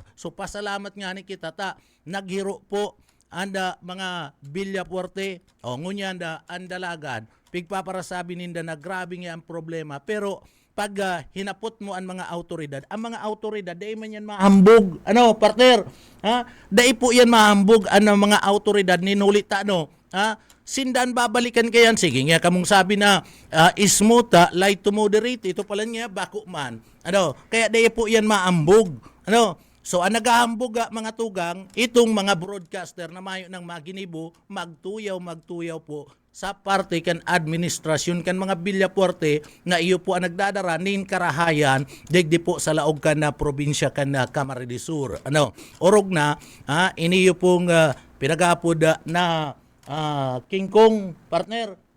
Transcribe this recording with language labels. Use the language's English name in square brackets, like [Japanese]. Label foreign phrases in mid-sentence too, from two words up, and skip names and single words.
[Bikol] So pasalamat nga ni kita ta naghiro po anda mga Villapuerte ngunyan ang dalagan pigpaparasabi ninda na grabe nga ang problema pero pag hinapot mo ang mga autoridad dai man yan mahambog partner dai po yan mahambog ang mga autoridad ninulita sindan babalikan kayan sige nga kamong sabi na ismuta [English] light to moderate [Bikol] ito pala nga bako man kaya dai po yan mahambog so ang nagahambog mga tugang itong mga broadcaster na mayo ng maginibo magtuyaw po sa parte kan administrasyon kan mga Villapuerte na iyo po ang nagdadara nin karahayan digdi po sa laog kan na probinsya kan na Camarines Sur orog na iniyo pong pinagapod na King Kong partner